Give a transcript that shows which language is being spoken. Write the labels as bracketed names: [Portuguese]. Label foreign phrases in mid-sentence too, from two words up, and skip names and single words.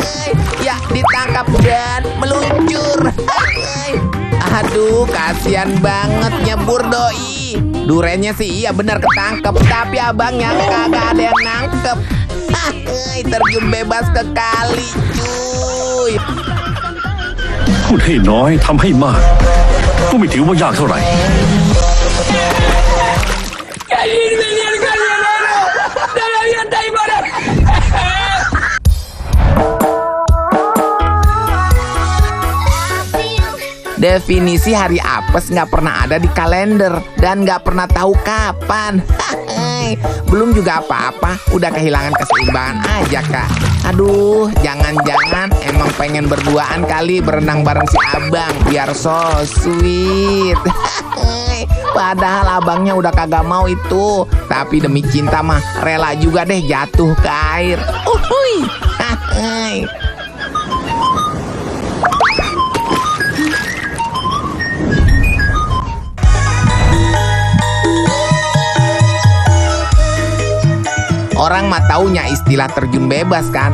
[Indonesian] Ya, ditangkap dan meluncur. Aduh, kasihan banget nyebur doi. Durennya sih iya benar ketangkep, tapi abangnya kagak ada yang nangkep. Terjun bebas ke kali, cuy. [Thai] พูดให้น้อยทำให้มาก ก็ไม่ถือว่ายากเท่าไหร่ [Indonesian] Definisi hari apes nggak pernah ada di kalender dan nggak pernah tahu kapan. Belum juga apa-apa, udah kehilangan keseimbangan aja kak. Aduh, jangan-jangan emang pengen berduaan kali berenang bareng si abang biar [English] so sweet. [Indonesian] Padahal abangnya udah kagak mau itu, tapi demi cinta mah rela juga deh jatuh ke air. Uhuy. Orang mah taunya istilah terjun bebas kan.